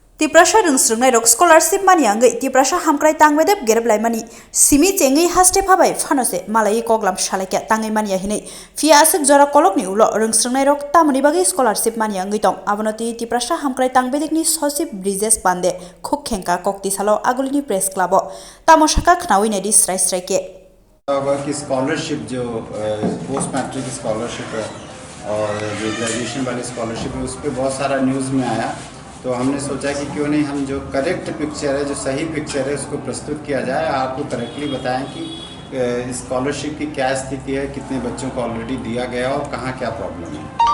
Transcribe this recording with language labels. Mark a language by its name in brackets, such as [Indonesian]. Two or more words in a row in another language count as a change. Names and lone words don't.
[Kok Borok] Tiprasha rungsrungnai rok scholarship mani angai Tiprasha hamkrai tangwedep gereblai mani simi chengai haste phabai phanose malai koglam shalaka tangai mani ahinai fia asek jora kolokni ulo rungsrungnai rok tamani bagi scholarship mani angai tong abonoti Tiprasha hamkrai tangwedekni sosip bridges pande khuk khenka kokti salo agulini [English] press club [Kok Borok] tamoshaka khnawi nedi srai srai ke [Hindi] की स्कॉलरशिप जो [English] post matric scholarship [Hindi] है और जो ग्रेजुएशन वाली स्कॉलरशिप है उस पर बहुत सारा न्यूज़ में आया, तो हमने सोचा कि क्यों नहीं हम जो [English] correct picture [Hindi] है, जो सही पिक्चर है, उसको प्रस्तुत किया जाए, आपको करेक्टली बताएं कि स्कॉलरशिप की क्या स्थिति है, कितने बच्चों को ऑलरेडी दिया गया और कहाँ क्या प्रॉब्लम है।